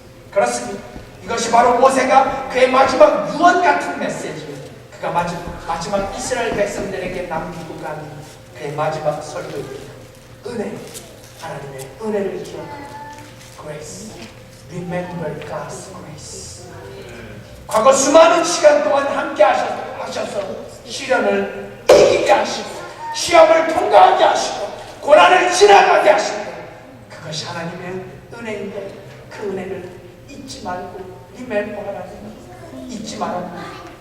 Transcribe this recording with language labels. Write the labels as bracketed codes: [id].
[ko] 그렇습니다. 이것이 바로 모세가 그의 마지막 유언 같은 메시지예요. 그가 마지막 이스라엘 백성들에게 남기고 간 그의 마지막 설교입니다. 은혜, 하나님의 은혜를 기억하라. [en] Grace, remember God's grace. [ko] 과거 수많은 시간 동안 함께 하셔서 시련을 이기게 하시고 시험을 통과하게 하시고 고난을 지나가게 하시고 그것이 하나님의 은혜인데 그 은혜를 잊지 말고 remember하라. 잊지 말아라.